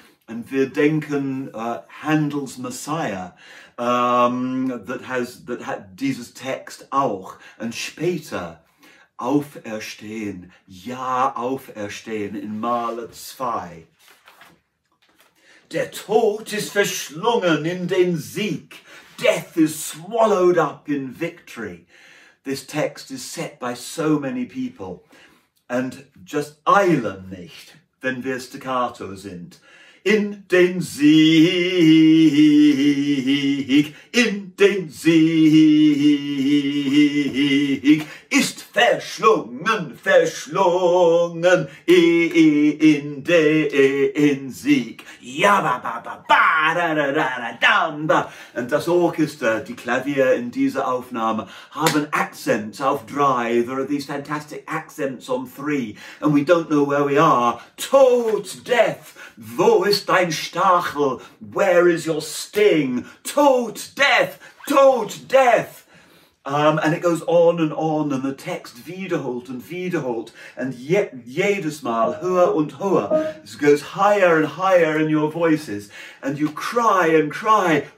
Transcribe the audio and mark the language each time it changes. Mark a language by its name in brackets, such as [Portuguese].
[German] Und wir denken Handel's Messiah, that hat dieses Text auch. Und später auferstehen, ja auferstehen in Mahler 2. Der Tod ist verschlungen in den Sieg. [English] Death is swallowed up in victory. This text is set by so many people. And just [German] eilen nicht, wenn wir staccato sind. In den Sieg, in den Sieg ist verschlungen, verschlungen in den Sieg. Ja, ba, ba, ba, ba, da, da, da, da, da. Und das Orchester, die Klavier in dieser Aufnahme, haben accents auf 3. [English] There are these fantastic accents on 3. And we don't know where we are. [German] Tod, death. Wo ist dein Stachel? [English] Where is your sting? Tod, death, tod, death. And it goes on, and the text [German] wiederholt und wiederholt, [English] and yet [German] jedes Mal höher und höher. [English] It goes higher and higher in your voices, and you cry and cry.